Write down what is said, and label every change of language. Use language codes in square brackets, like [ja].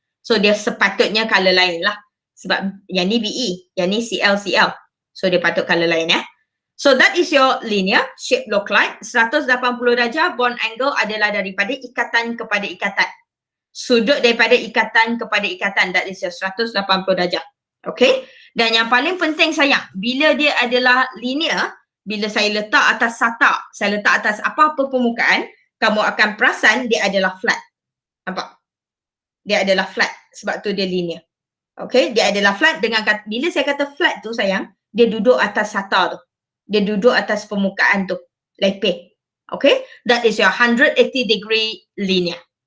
[ms] So dia sepatutnya color lain lah. Sebab yang ni BE. Yang ni CL, CL. So dia patut color lain [en] So that is your linear. Shape look like. 180 darjah. [ms] Bond angle adalah daripada ikatan kepada ikatan. Sudut daripada ikatan kepada ikatan. [en] That is your 180 darjah. [ms] Okay. Dan yang paling penting sayang, bila dia adalah linear, bila saya letak atas SATA, saya letak atas apa-apa permukaan, kamu akan perasan dia adalah flat. Nampak? Dia adalah flat. Sebab tu dia linear. Okay, dia adalah flat dengan kata, bila saya kata flat tu sayang, dia duduk atas SATA tu. Dia duduk atas permukaan tu. Lepeh. [en] Okay, that is your 180 degree linear.